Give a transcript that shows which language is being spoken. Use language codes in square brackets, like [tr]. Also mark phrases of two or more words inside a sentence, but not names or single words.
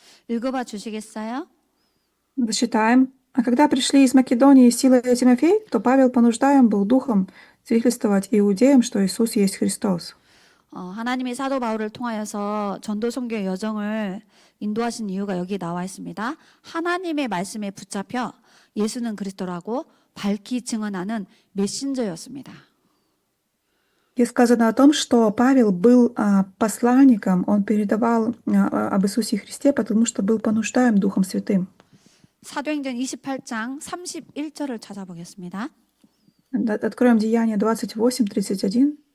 [ko] 읽어봐 주시겠어요? [ru] Зачитаем. А когда пришли из Македонии Сила и Тимофей, то Павел понуждаем был духом свидетельствовать иудеям, что Иисус есть Христос. [ko] 하나님이 사도 바울을 통하여서 전도 선교의 여정을 인도하신 이유가 여기 나와 있습니다. 하나님의 말씀에 붙잡혀 예수는 그리스도라고 밝히 증언하는 메신저였습니다. [ru] И сказано о том, что Павел был посланником, он передавал об Иисусе Христе, потому что был понуждаем Духом Святым. [ko] 사도행전 28장 31절을 찾아보겠습니다. [ru] Откроем Деяния 28:31.